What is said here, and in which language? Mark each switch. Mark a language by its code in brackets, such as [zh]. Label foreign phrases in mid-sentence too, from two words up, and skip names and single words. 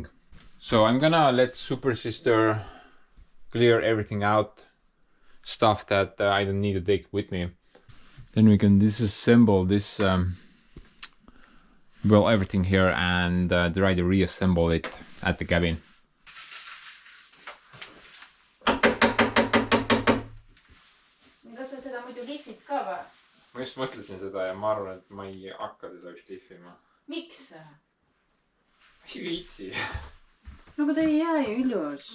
[en] So I'm gonna let Super Sister clear everything out, stuff that I don't need to take with me. Then we can disassemble this, well, everything here, and try to reassemble it at the cabin. [et] Kas sa seda muidu lihvid ka või? Ma just mõtlesin seda ja ma arvan, et ma ei hakka teda vist lihvima. Miks? Ei viitsi. No aga ta ei jää ju ilus.